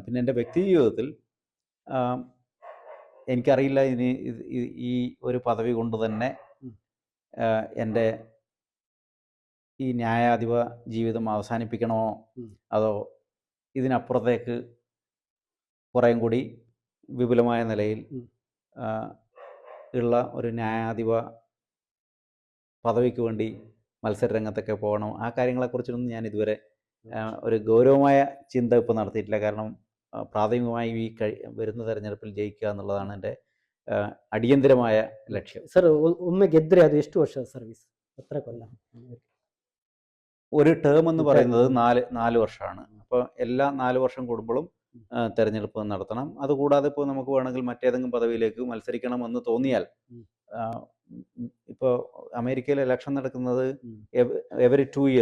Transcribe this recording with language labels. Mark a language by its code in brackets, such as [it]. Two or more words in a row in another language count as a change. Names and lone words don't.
[ml] പിന്നെ എൻ്റെ വ്യക്തി ജീവിതത്തിൽ എനിക്കറിയില്ല ഇനി ഈ ഒരു പദവി കൊണ്ട് തന്നെ എൻ്റെ ഈ ന്യായാധിപ ജീവിതം അവസാനിപ്പിക്കണമോ, അതോ ഇതിനപ്പുറത്തേക്ക് കുറേയും കൂടി വിപുലമായ നിലയിൽ ഉള്ള ഒരു ന്യായാധിപ പദവിക്ക് വേണ്ടി മത്സര രംഗത്തൊക്കെ പോകണം. ആ കാര്യങ്ങളെക്കുറിച്ചൊന്നും ഞാൻ ഇതുവരെ ഒരു ഗൗരവമായ ചിന്ത ഇപ്പോൾ നടത്തിയിട്ടില്ല. കാരണം പ്രാഥമികമായി ഈ വരുന്ന തെരഞ്ഞെടുപ്പിൽ ജയിക്കുക എന്നുള്ളതാണ് എൻ്റെ അടിയന്തരമായ ലക്ഷ്യം. [kn] സർ, ഒമ്മೆ ಗೆದ್ರೆ ಅದು ಎಷ್ಟು ವರ್ಷ [ml] സർവീസ്? എത്ര കൊല്ലം? ഒരു ടേം എന്ന് പറയുന്നത് 4 വർഷമാണ്. അപ്പോൾ എല്ലാ 4 വർഷം കൂടുമ്പോഴും തെരഞ്ഞെടുപ്പ് നടത്തണം. അതുകൂടാതെ ഇപ്പോൾ നമുക്ക് വേണമെങ്കിൽ മറ്റേതെങ്കിലും പദവിയിലേക്ക് മത്സരിക്കണമെന്ന് തോന്നിയാൽ, ഇപ്പോൾ അമേരിക്കയിൽ ഇലക്ഷൻ നടക്കുന്നത് [en] every 2 year.